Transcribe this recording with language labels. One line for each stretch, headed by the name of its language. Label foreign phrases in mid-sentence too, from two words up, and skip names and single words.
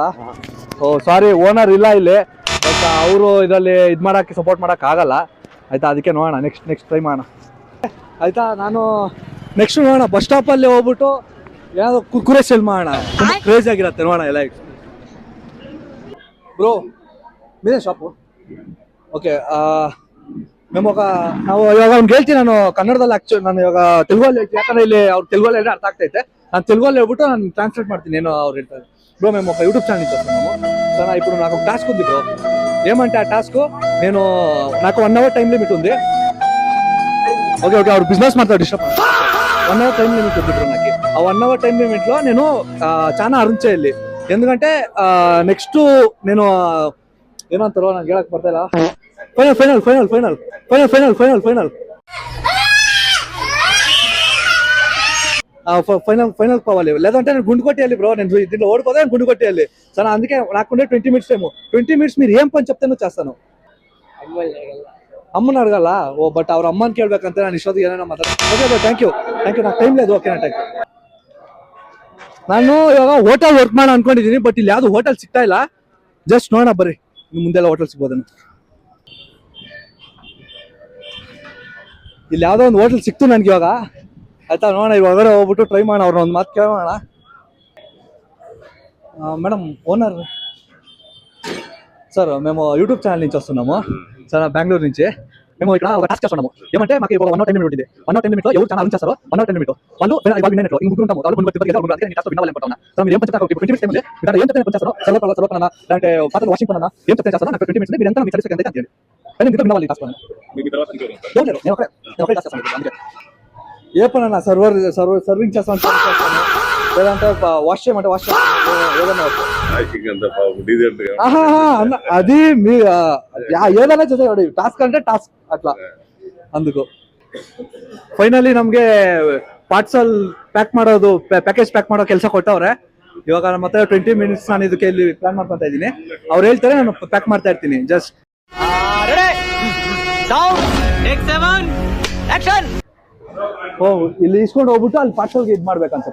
Kannada: ಓ ಸಾರಿ, ಓನರ್ ಇಲ್ಲ ಇಲ್ಲಿ, ಬಟ್ ಅವರು ಇದರಲ್ಲಿ ಇದು ಮಾಡಕ್ಕೆ ಸಪೋರ್ಟ್ ಮಾಡಕ್ ಆಗಲ್ಲ ಆಯ್ತಾ. ಅದಕ್ಕೆ ನೋಡೋಣ ನೆಕ್ಸ್ಟ್ ಟ್ರೈ ಮಾಡೋಣ ಆಯ್ತಾ. ನಾನು ನೆಕ್ಸ್ಟ್ ನೋಡೋಣ ಬಸ್ ಸ್ಟಾಪಲ್ಲಿ ಹೋಗ್ಬಿಟ್ಟು ಏನಾದ್ರು ಕುರ್ಕುರೆ ಸೆಲ್ ಮಾಡೋಣ, ತುಂಬ ಕ್ರೇಜ್ ಆಗಿರತ್ತೆ ನೋಡೋಣ ಎಲ್ಲ.
Telugu: ಬ್ರೋ మీదే షాపు?
Kannada: ఓకే, మేము ನಾವು ಇವಾಗ ಅವ್ನು ಹೇಳ್ತೀನಿ, ನಾನು ಕನ್ನಡದಲ್ಲಿ ಆಕ್ಚುಲಿ ನಾನು ಇವಾಗ ತೆಲುಗಲ್ಲಿ ಹೇಳ್ತೀನಿ, ಯಾಕಂದ್ರೆ ಇಲ್ಲಿ ಅವ್ರು ತೆಲುಗಲ್ಲಿ ಅರ್ಥ ಆಗ್ತೈತೆ. ನಾನು ತೆಲುಗಲ್ಲಿ ಹೇಳ್ಬಿಟ್ಟು ನಾನು ಟ್ರಾನ್ಸ್ಲೇಟ್ ಮಾಡ್ತೀನಿ ಏನೋ ಅವ್ರು ಹೇಳ್ತಾರೆ.
Telugu: బ్రో మేము ఒక యూట్యూబ్ ఛానల్ చేస్తున్నాము సార్. ఇప్పుడు నాకు ఒక టాస్క్ ఉంది బ్రో. ఏమంటే ఆ టాస్క్ నేను నాకు 1
English: hour time limit
Telugu: ఉంది. ఓకే
Kannada: ಅವ್ರು ಬಿಜಿನೆಸ್ ಮಾಡ್ತಾರೆ,
Telugu: డిస్టర్బ్ 1
English: hour time limit
Telugu: ఉంది బ్రో నాకు. ఆ 1
English: hour time limit
Telugu: లో నేను చాలా అర్న్ చేయాలి. ఎందుకంటే నెక్స్ట్ నేను ఏమంటారో నాకు
Kannada: ಹೇಳಕ್ ಬರ್ತಾ ಇಲ್ಲ.
Telugu: ఫైనల్ ఫైనల్ పోవాలి, లేదంటే నేను గుండు కొట్టేయాలి బ్రో. నేను దీంట్లో ఓడిపోతే నేను గుండు కొట్టేయాలి సార్. అందుకే నాకుండే 20
English: minutes time.
Telugu: 20 మినిట్స్ మీరు ఏం పని చెప్తే నువ్వు చేస్తాను. అమ్మని అడగాల?
Kannada: ఓ బట్ ಅವ್ರ ಅಮ್ಮನ ಕೇಳ್ಬೇಕಂತ ನಾನು ಇಷ್ಟೊತ್ತಿಗೆ ಏನೇನೋ ಮಾತಾಡ.
English: okay bro, thank you.
Telugu: నాకు టైమ్ లేదు.
English: okay thank you.
Kannada: ನಾನು ಇವಾಗ ಹೋಟೆಲ್ ವರ್ಕ್ ಮಾಡೋಣ ಅನ್ಕೊಂಡಿದ್ದೀನಿ, ಬಟ್ ಇಲ್ಲಿ ಯಾವ್ದು ಹೋಟೆಲ್ ಸಿಗ್ತಾ ಇಲ್ಲ. ಜಸ್ಟ್ ನೋಡೋಣ ಬರ್ರಿ, ಮುಂದೆಲ್ಲ ಹೋಟೆಲ್ ಸಿಗ್ಬೋದೇನು. ಇಲ್ಲಿ ಯಾವ್ದೋ ಒಂದು ಹೋಟೆಲ್ ಸಿಕ್ತು ನನ್ಗೆ ಇವಾಗ ಆಯ್ತಾ. ನೋಡೋಣ ಇವಾಗ ಹೋಗ್ಬಿಟ್ಟು ట్రై ಮಾಡೋಣ, ಅವ್ರನ್ನ ಒಂದು ಮಾತು ಕೇಳೋಣ.
Telugu: మేడం ఓనర్ సార్, మేము యూట్యూబ్ ఛానల్ నుంచి వస్తున్నాము సార్, బెంగళూరు నుంచి. మేము ఇక్కడ ఒక టాస్క్ చేస్తున్నాము. ఏమంటే మాకు 1
English: hour time limit
Telugu: ఉంది. 1
English: hour time limit
Telugu: లో ఎవరు చాలా అర్న్ చేస్తారో 1
English: hour time limit
Telugu: వాళ్ళు ఇవాళ విన్నర్ ఇంకో ఉంటాము. వాళ్ళు ముందు అందుకే టాస్క్ వినాలని అనుకుంటున్నా సార్. మీరు ఏం చెప్తారు? 20
English: minutes time
Telugu: ఉంది. మీరు ఏం చెప్తే చేస్తారో సర్వ పననా లేదంటే పాత్రలు వాషింగ్ పననా ఏం చెప్తే చేస్తారో నాకు 20 మినిట్స్ ఉంది. మీరు ఎంత మీకు సర్వీస్ ఎంత చేయండి. కానీ మీరు వినాలి టాస్క్. మీకు తర్వాత నేను ఒకటే టాస్క్ చేస్తాను. అందుకే ఏ పనన్నా సర్వింగ్ చేస్తాను, లేదంటే వాష్ చేయమంటే వాష్ ఏదన్నా అది మీ ఏదైనా చేసేవాడు. టాస్క్ అంటే టాస్క్ అట్లా.
Kannada: అందుకు ಫೈನಲಿ ನಮ್ಗೆ
English: parcel pack
Kannada: ಮಾಡೋದು,
English: package pack
Kannada: ಮಾಡೋ ಕೆಲಸ ಕೊಟ್ಟವ್ರೆ. ಇವಾಗ ಮತ್ತೆ 20 ಮಿನಿಟ್ಸ್ ನಾನು ಇದಕ್ಕೆ ಇಲ್ಲಿ ಪ್ಲಾನ್ ಮಾಡ್ಕೊತಾ ಇದ್ದೀನಿ. ಅವ್ರು ಹೇಳ್ತಾರೆ, ನಾನು ಪ್ಯಾಕ್ ಮಾಡ್ತಾ ಇರ್ತೀನಿ. ಜಸ್ಟ್ ಓ ಇಲ್ಲಿ ಇಸ್ಕೊಂಡು ಹೋಗ್ಬಿಟ್ಟು ಅಲ್ಲಿ ಪಾರ್ಸಲ್ಗೆ ಇದು ಮಾಡ್ಬೇಕಂತ.